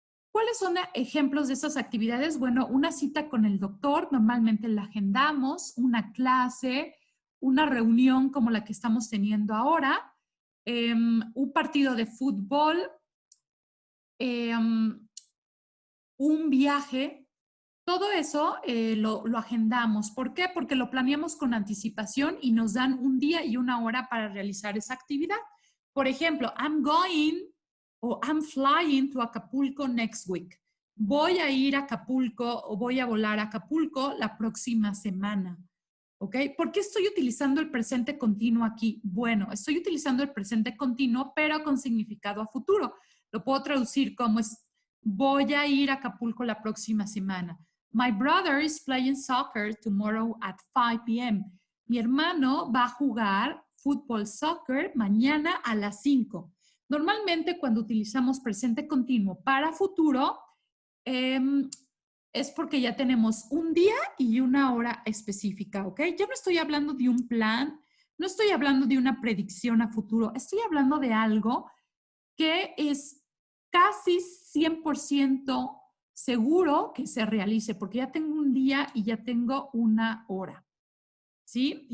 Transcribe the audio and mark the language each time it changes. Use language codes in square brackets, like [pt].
[es] ¿Cuáles son ejemplos de esas actividades? Bueno, una cita con el doctor, normalmente la agendamos, una clase, una reunión como la que estamos teniendo ahora, un partido de fútbol, un viaje. Todo eso lo agendamos. ¿Por qué? Porque lo planeamos con anticipación y nos dan un día y una hora para realizar esa actividad. Por ejemplo, [en] I'm going o I'm flying to Acapulco next week. [es] Voy a ir a Acapulco o voy a volar a Acapulco la próxima semana. ¿Ok? ¿Por qué estoy utilizando el presente continuo aquí? Bueno, estoy utilizando el presente continuo, pero con significado a futuro. Lo puedo traducir como voy a ir a Acapulco la próxima semana. [en] My brother is playing soccer tomorrow at 5 p.m. [es] Mi hermano va a jugar fútbol soccer mañana a las 5. Normalmente cuando utilizamos presente continuo para futuro, es porque ya tenemos un día y una hora específica, ¿ok? Ya no estoy hablando de un plan, no estoy hablando de una predicción a futuro, estoy hablando de algo que es casi 100% seguro que se realice, porque ya tengo un día y ya tengo una hora, ¿sí?